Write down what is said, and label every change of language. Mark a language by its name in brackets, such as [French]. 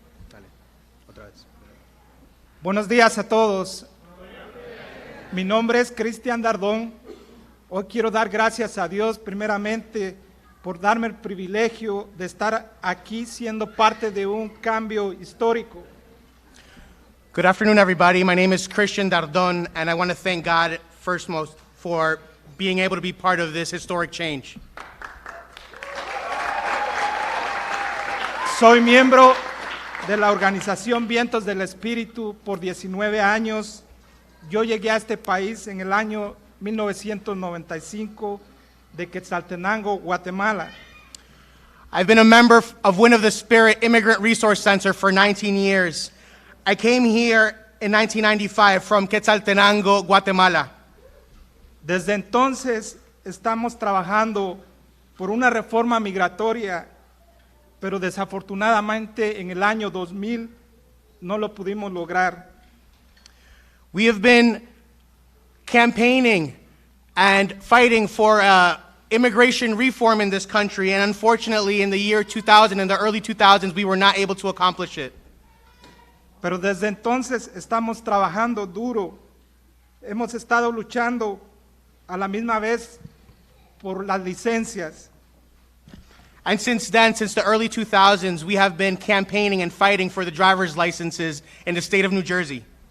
[Spanish] Dale, otra vez. Buenos días a todos. Mi nombre es Cristian Dardón. Hoy quiero dar gracias a Dios primeramente por darme el privilegio de estar aquí siendo parte de un cambio histórico. [English] Good afternoon, everybody. My name is Christian Dardon, and I want to thank God first most for being able to be part of this historic change. [Spanish] Soy miembro de la organización Vientos del Espíritu por 19 años. Yo llegué a este país en el año 1995 de Quetzaltenango, Guatemala. [English] I've been a member of Wind of the Spirit Immigrant Resource Center for 19 years. I came here in 1995 from Quetzaltenango, Guatemala. [Spanish] Desde entonces estamos trabajando por una reforma migratoria, pero desafortunadamente en el año 2000 no lo pudimos lograr. [English] We have been campaigning and fighting for immigration reform in this country, and unfortunately in the year 2000, in the early 2000s, we were not able to accomplish it. [Spanish] Pero desde entonces estamos trabajando duro. Hemos estado luchando a la misma vez por las licencias. [English] And since then, since the early 2000s, we have been campaigning and fighting for the driver's licenses in the state of New Jersey.